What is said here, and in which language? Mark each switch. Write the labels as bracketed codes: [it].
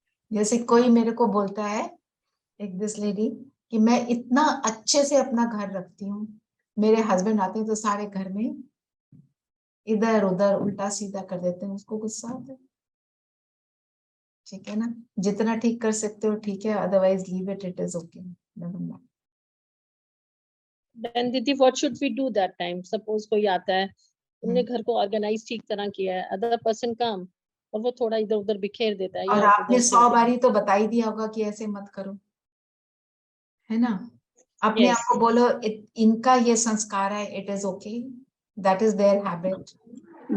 [hi] जैसे कोई मेरे को बोलता है, एक दिस लेडी, कि मैं इतना अच्छे से अपना घर रखती हूँ, मेरे हस्बैंड आते हैं तो सारे घर में इधर उधर उल्टा सीधा कर देते हैं, उसको गुस्सा आता है। ठीक है ना, जितना ठीक कर सकते हो ठीक है, otherwise leave it, it is okay. [en] Then दीदी what should we do that time? [hi] Suppose कोई आता है, तुमने घर को ऑर्गेनाइज ठीक तरह किया है, अदर पर्सन कम और वो थोड़ा इधर उधर बिखेर देता है और या आपने उधर 100 बारी तो बता ही दिया होगा कि ऐसे मत करो, है ना। अपने आप को बोलो इनका ये संस्कार है, it is okay, that is there habit.